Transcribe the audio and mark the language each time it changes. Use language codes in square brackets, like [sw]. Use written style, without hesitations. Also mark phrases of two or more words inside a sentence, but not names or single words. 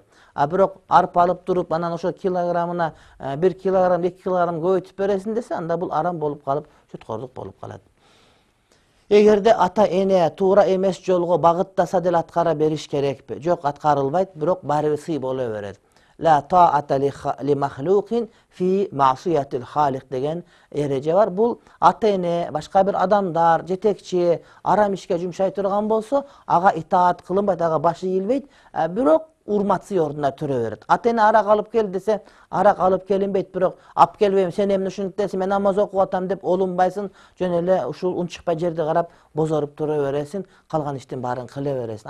[ky] Бирок арпа алып туруп, анан ошол килограммына 1 килограмм, 2 килограмм көбөйтүп бересиң десе, анда бул арам болуп калып, сүткордук болуп калат. Эгерде ата эне туура эмес жолго багыттаса деле аткара бериш керекпи? Жок, аткарылбайт, бирок баары бир сый боло берет. [ar] لا طاعة لمخلوق في معصية الخالق [ky] деген эреже бар. Бул ата эне, башка бир адамдар, жетекчи арам ишке жумшай турган болсо, ага итаат кылынбайт, ага башы ийилбейт, бирок урматсый ордуна төрө берет. Ата эне арак алып кел десе, арак алып келинбейт, бирок ап келбейм, сен эмне ушинтесиң, мен намаз окуп атам деп олунбайсың, жөн эле ушул унчукпай жерди карап бозоруп тура бересиң, калган иштин баарын кыла бересиң.